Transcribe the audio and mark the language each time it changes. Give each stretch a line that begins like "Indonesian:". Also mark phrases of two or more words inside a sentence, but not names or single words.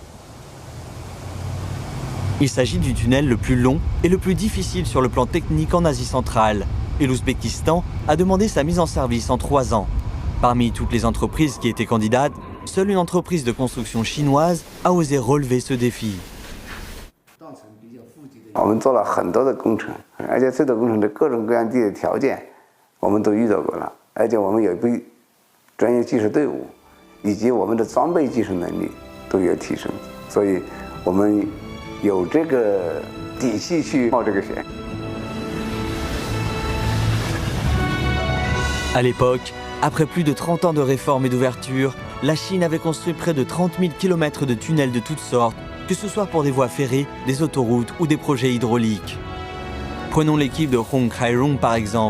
French: Il s'agit du tunnel le plus long et le plus difficile sur le plan technique en Asie centrale, et l'Ouzbékistan a demandé sa mise en service en 3 ans. Parmi toutes les entreprises qui étaient candidates, seule une entreprise de construction chinoise a osé relever ce défi.
Chinese: 我们做了很多的工程，而且这个工程的各种各样的条件，我们都遇到过了，而且我们有一批专业技术队伍，以及我们的装备技术能力都有提升，所以我们有这个底气去冒这个险。
French: À l'époque, après plus de 30 ans de réformes et d'ouverture, la Chine avait construit près de 30 000 km de tunnels de toutes sortes, que ce soit pour des voies ferrées, des autoroutes ou des projets hydrauliques. Prenons l'équipe de Hong Kai-rong par exemple.